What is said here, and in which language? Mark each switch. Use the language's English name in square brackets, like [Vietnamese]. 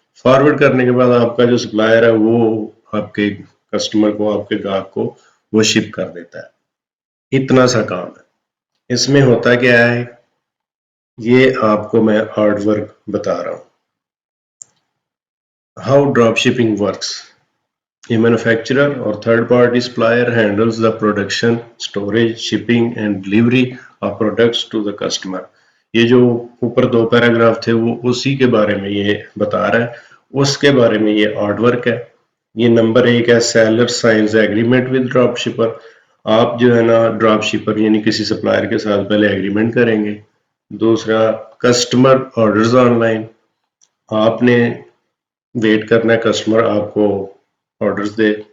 [Hindi] Forward करने के बाद आपका जो सप्लायर है वो आपके कस्टमर को, आपके ग्राहक को वो शिप कर देता है। इतना सा काम है। इसमें होता क्या है ये आपको मैं हार्ड वर्क बता रहा हूँ। [English] How drop shipping works. A manufacturer or third-party supplier handles the production, storage, shipping and delivery of products to the customer. [Hindi] ये जो ऊपर 2 पैराग्राफ थे वो उसी के बारे में ये बता रहा है, उसके बारे में ये हार्ड वर्क है। ये नंबर 1 है, [English] Seller signs agreement with drop shipper. [Hindi] आप जो है ना ड्रॉप शिपर यानी किसी सप्लायर के साथ पहले एग्रीमेंट करेंगे। दूसरा, कस्टमर ऑर्डर्स ऑनलाइन। आपने वेट करना है कस्टमर आपको ऑर्डर्स दे।